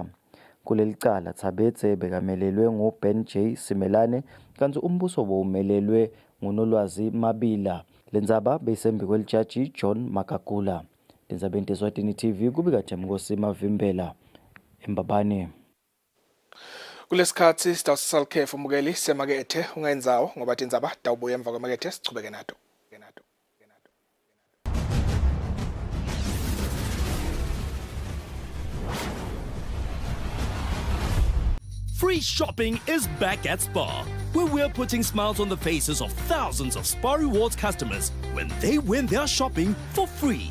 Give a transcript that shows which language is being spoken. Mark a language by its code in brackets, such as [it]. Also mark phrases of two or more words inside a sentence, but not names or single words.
[ss] Kuleli cala Tsabetse bekamelelwe nguBen J Simelane kanti umbuso bowumelelwe nguNolwazi Mabila. Lendzaba beyisembi kwelijaji John Makagula. Tindzabeni Eswatini TV kubika Themkosi Mavimbela eMbabane. Kulesikhathi sitawusalkhefu umukeli semakethe ungayinzawo ngoba Tindzaba dawubuya emva kwemakethe sichubeke nato. [en] Free shopping is back at Spar, where we're putting smiles on the faces of thousands of Spar Rewards customers when they win their shopping for free.